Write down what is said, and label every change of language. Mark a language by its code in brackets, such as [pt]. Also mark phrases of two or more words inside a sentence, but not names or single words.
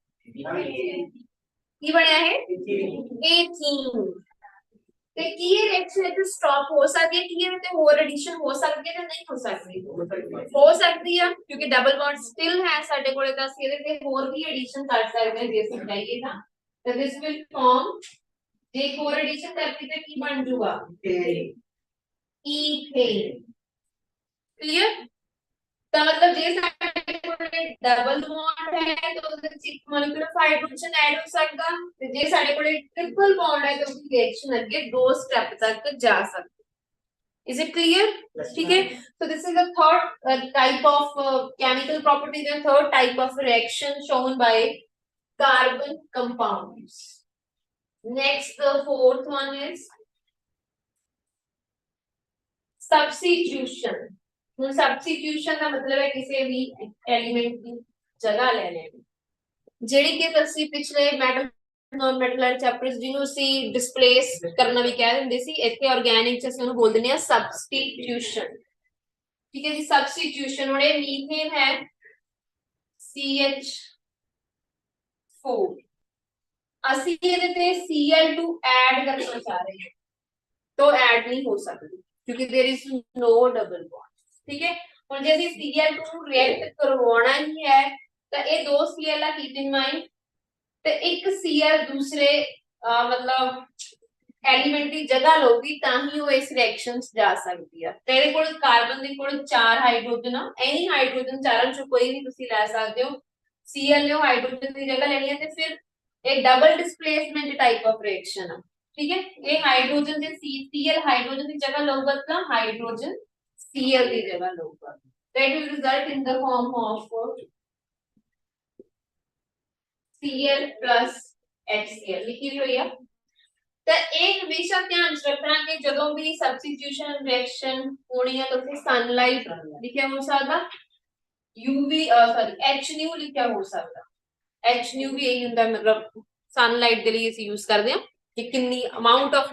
[pa] ਕੀ ਬਣਿਆ ਹੈ 18 ਤੇ ਕੀ ਇਹ ਰਿਐਕਸ਼ਨ ਇੱਥੇ ਸਟਾਪ ਹੋ ਸਕਦੀ ਹੈ ਕੀ ਇਹਦੇ ਹੋਰ ਐਡੀਸ਼ਨ ਹੋ ਸਕਦੀ ਹੈ ਜਾਂ ਨਹੀਂ ਹੋ ਸਕਦੀ ਹੋ ਸਕਦੀ ਹੈ ਕਿਉਂਕਿ [en] double bond still [pa] ਹੈ ਸਾਡੇ ਕੋਲੇ ਤਾਂ ਅਸੀਂ ਇਹਦੇ ਤੇ ਹੋਰ ਵੀ ਐਡੀਸ਼ਨ ਕਰ ਸਕਦੇ ਹਾਂ ਜੇ ਅਸੀਂ ਚਾਹੀਏ ਤਾਂ [en] this will form [pa] ਜੇ ਹੋਰ ਐਡੀਸ਼ਨ ਕਰਤੀ ਤਾਂ ਕੀ ਬਣ ਜਾਊਗਾ [en] ethane clear [pa] ਤਾਂ ਮਤਲਬ ਜੇ ਸਾਡੇ ਕੋਲੇ [en] double bond [pa] ਹੈ ਤਾਂ ਉਹਦੇ ਵਿੱਚ ਇੱਕ [en] molecule of hydrogen add [pa] ਹੋ ਸਕਦਾ ਤੇ ਜੇ ਸਾਡੇ ਕੋਲੇ [en] triple bond [pa] ਹੈ ਤਾਂ ਉਹਦੀ ਰਿਐਕਸ਼ਨ ਅੱਗੇ ਦੋ ਸਟੈਪ ਤੱਕ ਜਾ ਸਕਦੀ [en] is it clear [pa] ਠੀਕ ਹੈ [en] so this is the third type of chemical property the third type of reaction shown by carbon compounds next the fourth one is [pa] substitution ਹੁਣ ਸਬਸਟੀਟਿਊਸ਼ਨ ਦਾ ਮਤਲਬ ਹੈ ਕਿਸੇ ਵੀ ਐਲੀਮੈਂਟ ਦੀ ਜਗ੍ਹਾ ਲੈ ਲੈਣੀ ਜਿਹੜੀ ਕਿ ਅਸੀਂ ਪਿਛਲੇ [en] metal non metal [pa] ਵਾਲੇ ਚੈਪਟਰਸ ਜਿਹਨੂੰ ਅਸੀਂ ਡਿਸਪਲੇਸ ਕਰਨਾ ਵੀ ਕਹਿ ਦਿੰਦੇ ਸੀ ਇੱਥੇ ਆਰਗੈਨਿਕ ਚ ਅਸੀਂ ਉਹਨੂੰ ਬੋਲ ਦਿੰਦੇ ਆ ਸਬਸਟੀਟਿਊਸ਼ਨ ਠੀਕ ਹੈ ਜੀ ਸਬਸਟੀਟਿਊਸ਼ਨ ਹੁਣ ਇਹ ਮੀਥੇਨ ਹੈ CH4 ਅਸੀਂ ਇਹਦੇ ਤੇ Cl2 ਐਡ ਕਰਨਾ ਚਾਹ ਰਹੇ ਹਾਂ ਤਾਂ ਐਡ ਨਹੀਂ ਹੋ ਸਕਦੀ ਕਿਉਂਕਿ [en] there is no double bond [pa] ਠੀਕ ਹੈ ਹੁਣ ਜੇ ਅਸੀਂ Cl2 ਨੂੰ ਰਿਐਕਟ ਕਰਵਾਉਣਾ ਹੀ ਹੈ ਤਾਂ ਇਹ ਦੋ Cl ਆ [en] keep in mind [pa] ਤੇ ਇੱਕ Cl ਦੂਸਰੇ ਮਤਲਬ ਐਲੀਮੈਂਟ ਦੀ ਜਗ੍ਹਾ ਲਊਗੀ ਤਾਂ ਹੀ ਉਹ ਇਸ ਰਿਐਕਸ਼ਨ ਚ ਜਾ ਸਕਦੀ ਆ ਤੇ ਇਹਦੇ ਕੋਲ ਕਾਰਬਨ ਦੇ ਕੋਲ ਚਾਰ ਹਾਈਡਰੋਜਨ ਆ ਐਨੀ ਹਾਈਡਰੋਜਨ ਚਾਰਾਂ ਚੋਂ ਕੋਈ ਵੀ ਤੁਸੀਂ ਲੈ ਸਕਦੇ ਹੋ Cl ਲਿਓ ਹਾਈਡਰੋਜਨ ਦੀ ਜਗ੍ਹਾ ਲੈਣੀ ਹੈ ਤੇ ਫਿਰ ਇਹ [en] double displacement type of reaction [pa] ਆ ਠੀਕ ਹੈ ਇਹ ਹਾਈਡਰੋਜਨ ਦੇ Cl ਹਾਈਡਰੋਜਨ ਦੀ ਜਗ੍ਹਾ ਲਊਗਾ ਤਾਂ ਹਾਈਡਰੋਜਨ Cl ਦੀ ਜਗ੍ਹਾ ਲਊਗਾ [en] that will result in the form of [pa] Cl plus HCl ਲਿਖੀ ਹੋਈ ਆ ਤਾਂ ਇਹ ਹਮੇਸ਼ਾ ਧਿਆਨ ਚ ਰੱਖਣਾ ਕਿ ਜਦੋਂ ਵੀ ਸਬਸਟੀਟਿਊਸ਼ਨ ਰਿਐਕਸ਼ਨ ਹੋਣੀ ਹੈ ਤਾਂ ਉੱਥੇ ਸਨਲਾਈਟ ਲਿਖਿਆ ਹੋ ਸਕਦਾ UV ਸੌਰੀ HNu ਲਿਖਿਆ ਹੋ ਸਕਦਾ HNu ਵੀ ਇਹੀ ਹੁੰਦਾ ਮਤਲਬ ਸਨਲਾਈਟ ਦੇ ਲਈ ਅਸੀਂ ਯੂਜ਼ ਕਰਦੇ ਹਾਂ ਕਿ ਕਿੰਨੀ [en] amount of